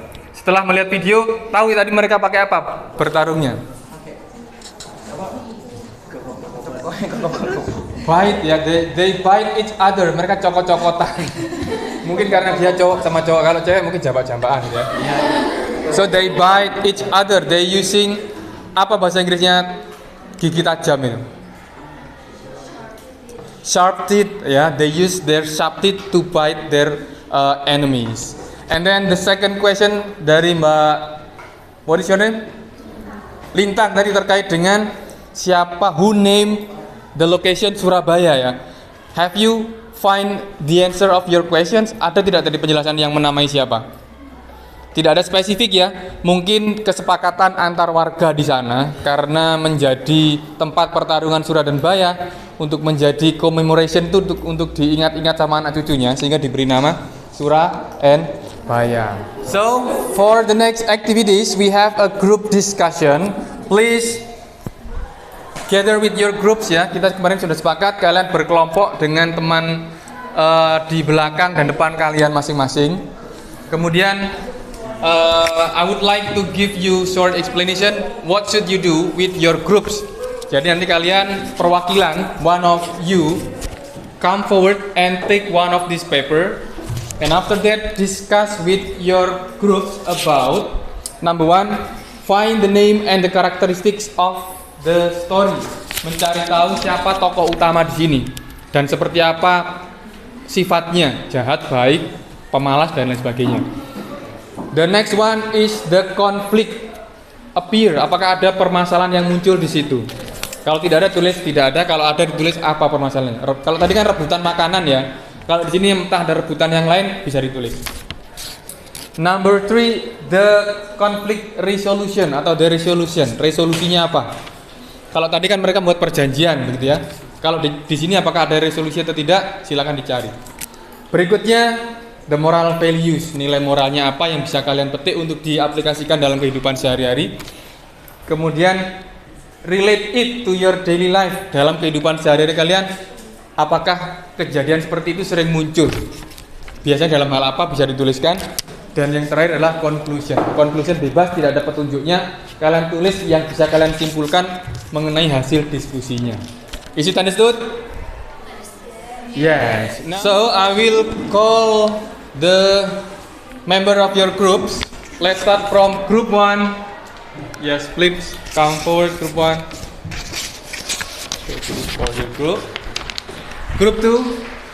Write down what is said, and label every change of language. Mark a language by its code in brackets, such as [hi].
[id] Setelah melihat video, tahu tadi mereka pakai apa bertarungnya? [en] Bite ya, they bite each other. [id] Mereka cokot-cokotan. Mungkin karena dia cowok sama cowok, kalau cewek mungkin jambak-jambakan ya. [en] So they bite each other. They using [id] apa bahasa Inggrisnya gigi tajam itu? [en] Sharp teeth ya. They use their sharp teeth to bite their enemies. And then the second question [id] dari Mbak, [en] what is your name? [id] Lintang tadi terkait dengan siapa, [en] who name the location [id] Surabaya ya. [en] Have you find the answer of your questions? [id] Ada tidak tadi penjelasan yang menamai siapa? Tidak ada spesifik ya. Mungkin kesepakatan antar warga di sana karena menjadi tempat pertarungan Sura dan Baya untuk menjadi commemoration itu untuk diingat-ingat sama anak cucunya sehingga diberi nama Sura and Baya. [en] So, for the next activities we have a group discussion. Please gather with your groups ya. [id] Kita kemarin sudah sepakat kalian berkelompok dengan teman di belakang dan depan kalian masing-masing. Kemudian [en] I would like to give you short explanation what should you do with your groups. [id] Jadi nanti kalian perwakilan, [en] one of you come forward and take one of this paper. And after that, discuss with your groups about number one, find the name and the characteristics of the story. [id] Mencari tahu siapa tokoh utama di sini dan seperti apa sifatnya, jahat, baik, pemalas dan lain sebagainya. [en] The next one is the conflict appear. [id] Apakah ada permasalahan yang muncul di situ? Kalau tidak ada tulis tidak ada. Kalau ada ditulis apa permasalahannya. Kalau tadi kan rebutan makanan ya. Kalau di sini entah ada rebutan yang lain bisa ditulis. [en] Number 3, the conflict resolution [id] atau [en] the resolution. [id] Resolusinya apa? Kalau tadi kan mereka buat perjanjian begitu ya. Kalau di sini apakah ada resolusi atau tidak? Silakan dicari. Berikutnya [en] the moral values. [id] Nilai moralnya apa yang bisa kalian petik untuk diaplikasikan dalam kehidupan sehari-hari. Kemudian [en] relate it to your daily life. [id] Dalam kehidupan sehari-hari kalian apakah kejadian seperti itu sering muncul? Biasanya dalam hal apa bisa dituliskan. Dan yang terakhir adalah conclusion. Conclusion bebas, tidak ada petunjuknya. Kalian tulis yang bisa kalian simpulkan mengenai hasil diskusinya. [en] Is it understood? Yes. So I will call the member of your groups. Let's start from group 1. Yes, please come forward, group 1. Okay, this is for your group. Group 2.